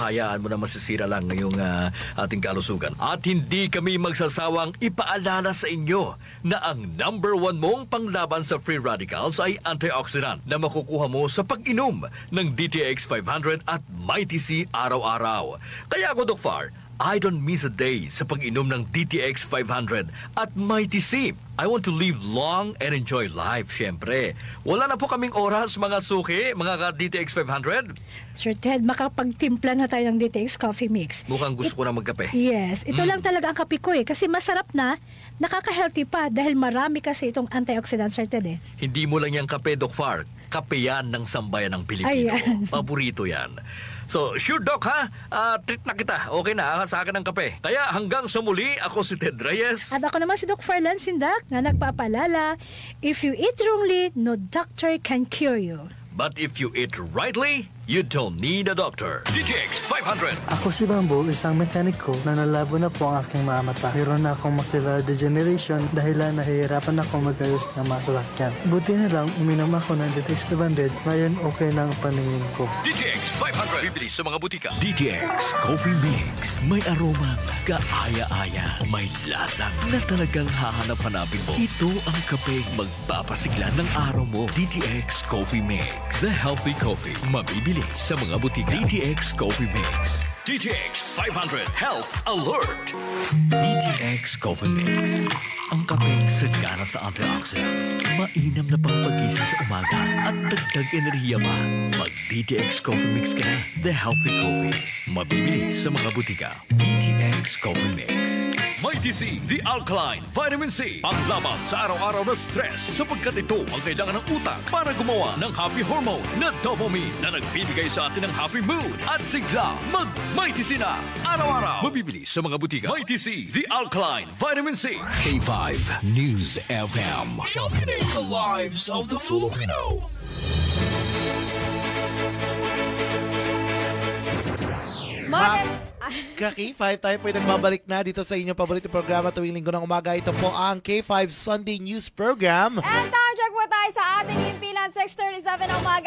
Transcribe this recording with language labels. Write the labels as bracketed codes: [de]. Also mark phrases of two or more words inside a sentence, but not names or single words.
[tl] Kung hayaan mo na masisira lang ngayong ating kalusugan. At hindi kami magsasawang ipaalala sa inyo na ang number 1 mong panglaban sa [en] free radicals [tl] ay antioxidant na makukuha mo sa pag-inom ng DTX 500 at Mighty C araw-araw. Kaya ako, Doc Far, [en] I don't miss a day [tl] sa pag-inom ng DTX 500 at Mighty C. [en] I want to live long and enjoy life, [tl] syempre. Wala na po kaming oras, mga suki, mga DTX 500. Sir Ted, makapagtimpla na tayo ng DTX coffee mix. Mukhang gusto ko na magkape. Yes, ito lang talaga ang kape ko kasi masarap na, nakaka-healthy pa dahil marami kasi itong antioxidant, Sir Ted. Hindi mo lang yung kape, Doc Far. Kape yan ng sambayan ng Pilipino. Ayan. Paborito yan. [en] So, sure, [tl] Doc, ha? Treat na kita. Okay na, sa akin ng kape. Kaya hanggang sa muli, ako si Ted Reyes. At ako naman si Doc Farlan Sindak na nagpapalala, [en] if you eat wrongly, no doctor can cure you. But if you eat rightly, you don't need a doctor. [tl] DTX 500. Ako si Bambo, isang mekaniko na nalabo na po ang aking mga mata. Mayroon na akong [en] macular degeneration [tl] dahil nahihirapan ako magayos ng mga sasakyan. Buti na lang, uminom ako ng DTX 500. Ngayon, okay na ang paningin ko. DTX 500. Bibili sa mga butika. DTX Coffee Mix. May aroma, kaaya-aya. May lasang na talagang hahanap-hanapin mo. Ito ang kape magpapasigla ng araw mo. DTX Coffee Mix. [en] The healthy coffee. [tl] Mabibili sa mga butika. DTX Coffee Mix. DTX 500 Health Alert. DTX Coffee Mix. Ang kapeng sagana sa antioxidants. Mainam na pangpagising sa umaga at dagdag enerhiya pa. Mag DTX Coffee Mix ka na. [en] The Healthy Coffee. [tl] Mabibili sa mga butika. DTX Coffee Mix. [en] Mighty C, the alkaline vitamin C. [tl] Panglaban sa araw-araw na stress sapagkat ito ang kailangan ng utak para gumawa ng [en] happy hormone [tl] na dopamine na nagbibigay sa atin ng [en] happy mood [tl] at sigla. Mag-Mighty C na araw-araw. Mabibili sa mga butika. [en] Mighty C, the alkaline vitamin C. K5 News FM. Championing the lives of the Filipino. [tl] K5, tayo po nagbabalik na dito sa inyong paborito programa tuwing linggo ng umaga. Ito po ang K5 Sunday News Program. [en] And time check [tl] po tayo sa ating himpilan, 6:37 ng umaga.